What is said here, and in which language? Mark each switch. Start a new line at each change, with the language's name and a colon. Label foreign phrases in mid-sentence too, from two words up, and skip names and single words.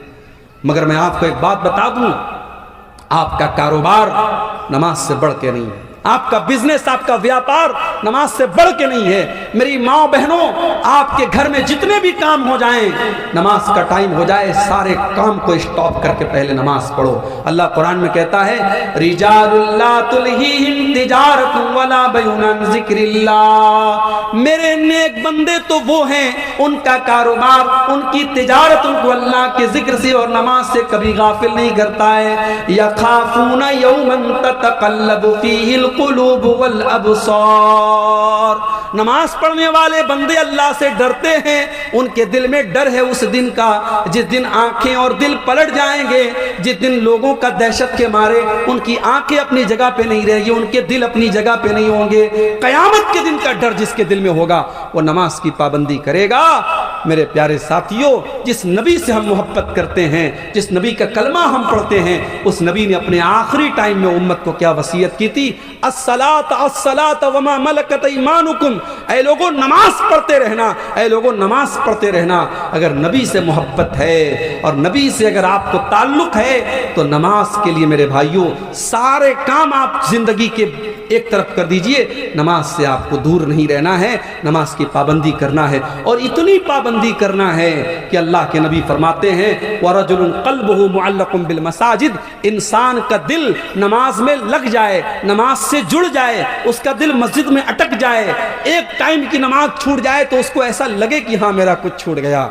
Hindi: मगर मैं आपको एक बात बता दूं, आपका कारोबार नमाज से बढ़ के नहीं है, आपका बिजनेस, आपका व्यापार नमाज से बढ़ के नहीं है। मेरी माँ बहनों, आपके घर में जितने भी काम हो जाएं, नमाज का टाइम हो जाए, सारे काम को स्टॉप करके पहले नमाज पढ़ो। अल्लाह कुरान में कहता है,
Arabic: رجال لا تلهيهم تجارة ولا بيع عن ذكر الله,
Hindi: मेरे नेक बंदे तो वो हैं, उनका कारोबार, उनकी तिजारत उनको अल्लाह के जिक्र से और नमाज से कभी गाफिल नहीं करता है।
Arabic: يخافون يوما تتقلب فيه القلوب والأبصار,
Hindi: नमाज पढ़ने वाले बंदे अल्लाह से डरते हैं, उनके दिल में डर है उस दिन का जिस दिन आंखें और दिल पलट जाएंगे, जिस दिन लोगों का दहशत के मारे उनकी आंखें अपनी जगह पे नहीं रहेगी, उनके दिल अपनी जगह पे नहीं होंगे। कयामत के दिन का डर जिसके दिल में होगा वो नमाज की पाबंदी करेगा। मेरे प्यारे साथियों, जिस नबी से हम मोहब्बत करते हैं, जिस नबी का कलमा हम पढ़ते हैं, उस नबी ने अपने आखिरी टाइम में उम्मत को क्या वसीयत की थी?
Arabic: الصلاة الصلاة وما ملكت أيمانكم,
Hindi: ऐ लोगों नमाज पढ़ते रहना, ऐ लोगों नमाज पढ़ते रहना। अगर नबी से मोहब्बत है और नबी से अगर आपको ताल्लुक है तो नमाज के लिए मेरे भाइयों सारे काम आप जिंदगी के एक तरफ कर दीजिए। नमाज से आपको दूर नहीं रहना है, नमाज की पाबंदी करना है, और इतनी पाबंदी करना है कि अल्लाह के नबी फरमाते हैं,
Arabic: ورجل قلبه معلق بالمساجد,
Hindi: इंसान का दिल नमाज में लग जाए, नमाज से जुड़ जाए, उसका दिल मस्जिद में अटक जाए, एक टाइम की नमाज छूट जाए तो उसको ऐसा लगे कि हाँ मेरा कुछ छूट गया।